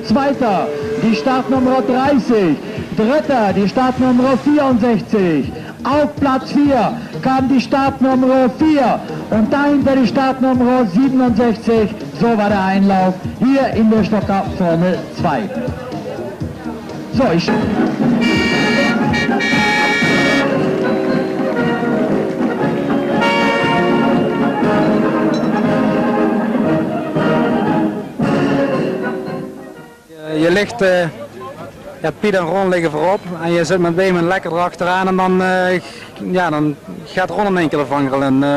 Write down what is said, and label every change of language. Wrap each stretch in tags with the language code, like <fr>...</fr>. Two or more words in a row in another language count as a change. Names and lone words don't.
<de>Zweiter, die Startnummer 30. Dritter, die Startnummer 64. Auf Platz 4 kam die Startnummer 4 und dahinter die Startnummer 67. So war der Einlauf hier in der Stocker Formel 2. So, ich...</de> <nl>Je ligt, ja, Piet en Ron liggen voorop en je zit met Weeman lekker erachteraan en dan, ja, dan gaat Ron in één keer ervan grillen.</nl>